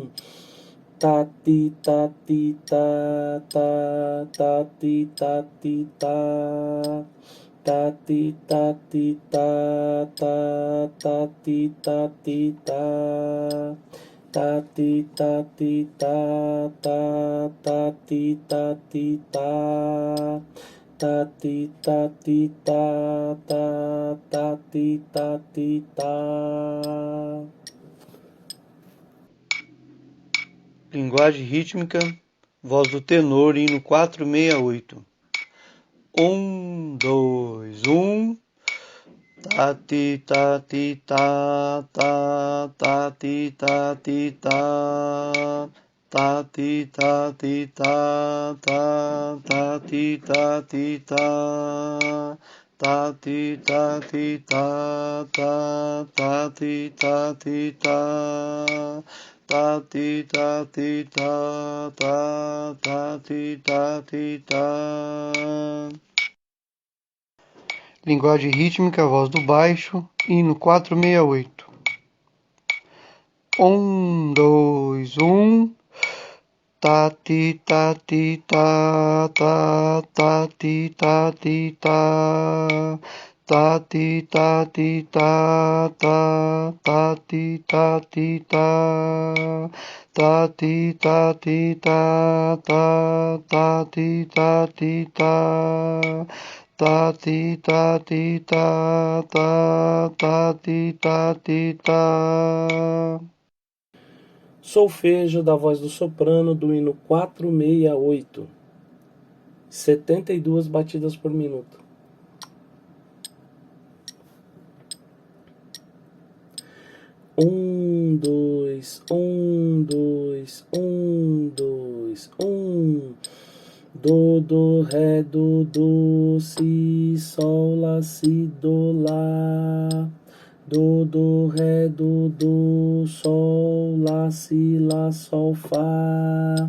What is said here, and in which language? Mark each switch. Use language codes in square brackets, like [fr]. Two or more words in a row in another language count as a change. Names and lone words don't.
[pt] Ta ti ta ti ta ta ti ta ti ta ta ti ta ti ta ta ti ta ti ta ta ti ta ti ta ta ti ta ti ta ta ti ta ti ta ta ti ta ti ta. Linguagem rítmica, voz do tenor, hino 468. 2, 1. Tá, ti, tá, ti, tá, tá, tá, ti, tá, ti, tá. Tá, ti, tá, ti, tá, tá, tá, ti, tá, ti, tá. Tá, ti, tá, ti, tá, tá, tá, ti, tá, ti, tá. Tá, ti, tá, ti, tá, tá, tá, ti, tá, ti, tá. Linguagem rítmica, voz do baixo, hino 468. 2, 1. Tá, ti, tá, ti, tá, tá, tá, ti, tá, ti, tá. Tá, ti, tá, ti, tá, tá, tá, ti, tá, ti, tá. Tá, ti, tá, ti, tá, tá, tá, ti, tá, ti, tá. Tá, ti, tá, ti, tá, tá, tá, ti, tá, ti, tá. Solfejo da voz do soprano do hino 468. 72 batidas por minuto. Dois, dois, dois, do, ré, do, si, sol, lá, si, do, ré, do, sol, lá, si, lá, sol, fá.